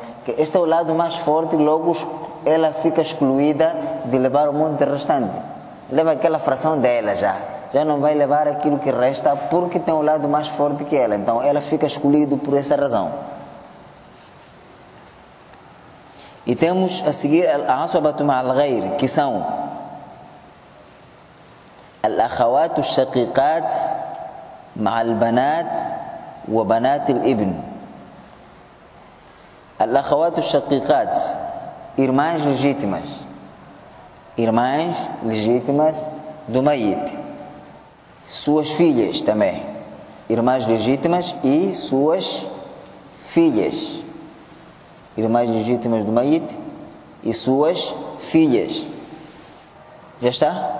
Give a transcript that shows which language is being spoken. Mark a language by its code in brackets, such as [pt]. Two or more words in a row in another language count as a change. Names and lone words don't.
[pt] Este é o lado mais forte, logo ela fica excluída de levar o monte restante. Leva aquela fração dela já não vai levar aquilo que resta porque tem um lado mais forte que ela. Então ela fica excluída por essa razão. E temos a seguir [ar] العصبة مع الغير, [pt] que são [ar] الأخوات الشقيقات مع البنات وبنات الابن. الأخوات الشقيقات, [pt] irmãs legítimas. Irmãs legítimas do mayyit. Suas filhas também, irmãs legítimas e suas filhas, irmãs legítimas do mayyit e suas filhas, já está?